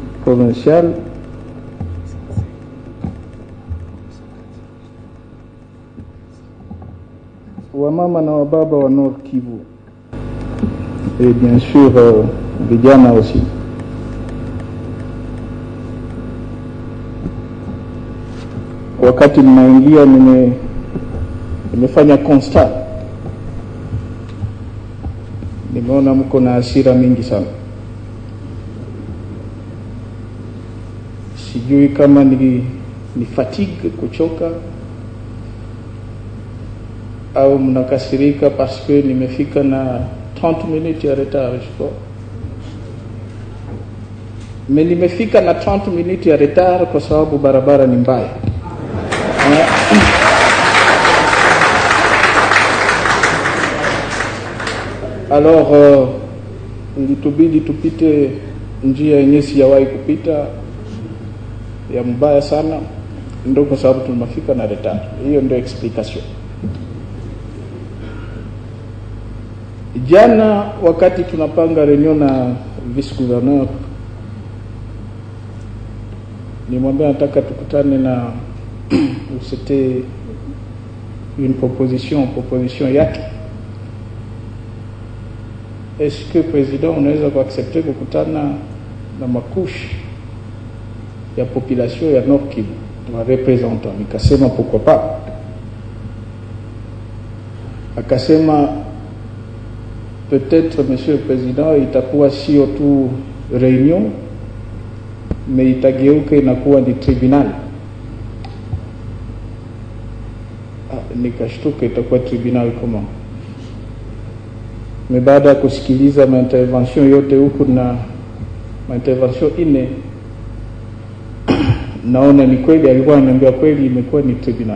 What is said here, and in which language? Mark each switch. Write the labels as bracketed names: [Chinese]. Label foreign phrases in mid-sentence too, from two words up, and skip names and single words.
[Swahili] provincial, wamama na wababa wa Nord Kivu, [French] et bien sûr [Swahili] vijana aussi. Wakati ninaingia nimefanya constat, nimeona mko na hasira mingi sana. Sijui kama ni fatigue, kuchoka, au mnakasirika [French] parce que [Swahili] nimefika na 30 minutes ya retard, [French] je crois. [Swahili] Mais nimefika na 30 minutes ya retard kwa sababu barabara ni mbaya. Alors ilitubidi tupite njia yenye sijawahi kupita, ya mbaya sana, ndio kwa sababu tumefika na retard. Hiyo ndio explication. Jana wakati tunapanga reunion na [French] vice gouverneur, [Swahili] nimwambia nataka tukutane na [French] c'était une proposition [Swahili] yake. [French] Est-ce que président [Swahili] unaweza kuaccepter kukutana na makushi ya population ya Nord Kivu wa representant? Nikasema [French] pourquoi pas. [Swahili] Akasema [French] peut-être monsieur le président [Swahili] itakuwa sio tu réunion, mais itageuka inakuwa ni tribunal. Nikashtuka, itakuwa tribunal kama. Mais baada ya kusikiliza intervention yote huku na intervention ine, naona ni kweli alikuwa ananiambia kweli imekuwa ni tribunal.